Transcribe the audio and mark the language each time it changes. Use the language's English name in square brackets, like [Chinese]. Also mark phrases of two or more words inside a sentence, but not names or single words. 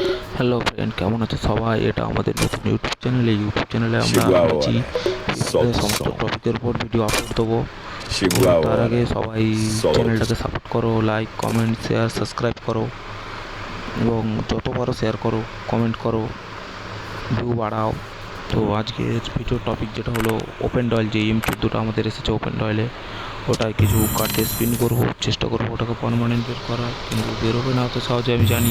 [English] hello friend, [Bangla] কেমন আছে সবাই? এটা আমাদের নতুন ইউটিউব চ্যানেলে আমরা [Portuguese] Chegou a [Bangla] আছি [Portuguese] hora. Solta o [Bangla] সমস্ত [Portuguese] som. [Bangla] টপিকের উপর ভিডিও আপলোড দেবো। তো [Portuguese] Chegou a [Bangla] তার [Portuguese] hora. [Bangla] আগে সবাই [Portuguese] Solta o [Bangla] চ্যানেলটাকে [Portuguese] som. [Bangla] সাপোর্ট করো, [English] like comment share subscribe [Bangla] করো এবং যত পারো শেয়ার করো, কমেন্ট করো, ভিউ বাড়াও। তো আজকের [English] video topic [Bangla] যেটা হলো [English] open duel, [Bangla] যে M14টা আমাদের এসেছে ওপেন ডয়েলে, ওটায় কিছু কার্ডে স্পিন করবো, চেষ্টা করবো ওটাকে পারমানেন্ট বের করার, কিন্তু বেরোবে না অত সহজে আমি জানি।